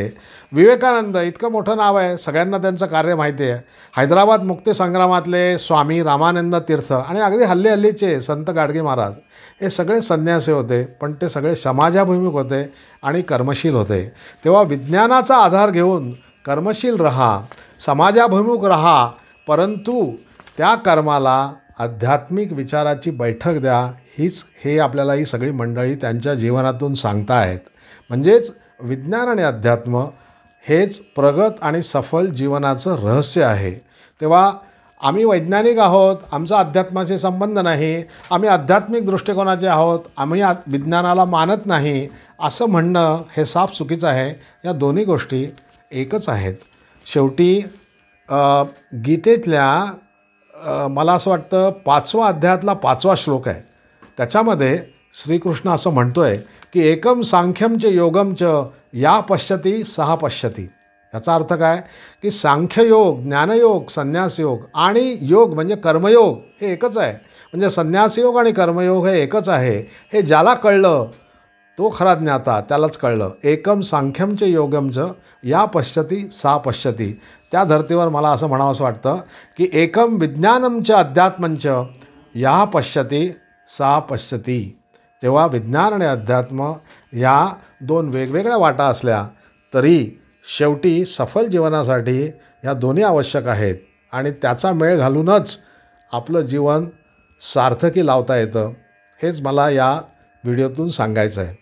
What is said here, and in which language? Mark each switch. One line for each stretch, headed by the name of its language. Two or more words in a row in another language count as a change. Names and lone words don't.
Marathi: विवेकानंद इतकं मोठं नाव आहे, सगळ्यांना त्यांचं कार्य माहिती आहे. हैदराबाद मुक्तीसंग्रामातले स्वामी रामानंद तीर्थ आणि अगदी हल्लीचे संत गाडगे महाराज हे सगळे संन्यासी होते, पण ते सगळे समाजाभिमुख होते आणि कर्मशील होते. तेव्हा विज्ञानाचा आधार घेऊन कर्मशील रहा, समाजाभिमुख रहा, परंतु त्या कर्माला आध्यात्मिक विचाराची बैठक द्या. हे आपल्याला ही सगळी मंडळी त्यांच्या जीवनातून सांगतायत. म्हणजेच विज्ञान आणि अध्यात्म हेच प्रगत आणि सफल जीवनाचं रहस्य आहे. तेव्हा आम्ही वैज्ञानिक आहोत, आमचा अध्यात्माशी संबंध नाही, आम्ही आध्यात्मिक दृष्टिकोनाचे आहोत, आम्ही विज्ञानाला मानत नाही असं म्हणणं हे साफ चुकीचं आहे. या दोन्ही गोष्टी एकच आहेत. शेवटी गीतेतल्या मला असं वाटतं 5व्या अध्यायातला 5वा श्लोक आहे. त्याच्यामध्ये श्रीकृष्ण असं म्हणतो आहे की
Sanskrit: एकम सांख्यम च योगम च या पश्यती सहा पश्यती.
Marathi: याचा अर्थ काय की सांख्ययोग, ज्ञानयोग, संन्यासयोग आणि योग म्हणजे कर्मयोग हे एकच आहे. म्हणजे संन्यासयोग आणि कर्मयोग हे एकच आहे. हे ज्याला कळलं तो खरा ज्ञाता, त्यालाच कळलं.
Sanskrit: एकम सांख्यम च योगम च या पश्यती सा पश्यती.
Marathi: त्या धर्तीवर मला असं म्हणावंसं वाटतं की
Sanskrit: एकम विज्ञानम च अध्यात्मंच या पश्यती सा पश्यती.
Marathi: तेव्हा विज्ञान आणि अध्यात्म या दोन वेगवेगळ्या वाटा असल्या तरी शेवटी सफल जीवनासाठी ह्या दोन्ही आवश्यक आहेत आणि त्याचा मेळ घालूनच आपलं जीवन सार्थकी लावता येतं, हेच मला या व्हिडिओतून सांगायचं आहे.